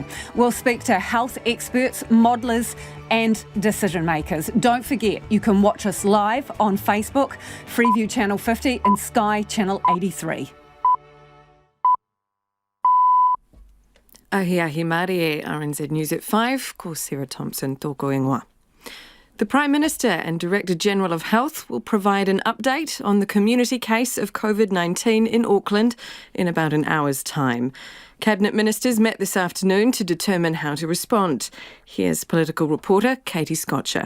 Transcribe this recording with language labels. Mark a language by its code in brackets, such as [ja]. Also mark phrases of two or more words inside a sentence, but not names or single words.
[en] We'll speak to health experts, modellers and decision makers. Don't forget, you can watch us live on Facebook, Freeview Channel 50 and Sky Channel 83. [mi] Ahi Marie, [en] RNZ News at 5, [mi] ko Sarah Thompson, tōko ingoa. [en] The Prime Minister and Director General of Health will provide an update on the community case of COVID-19 in Auckland in about an hour's time. Cabinet ministers met this afternoon to determine how to respond. Here's political reporter Katie Scotcher.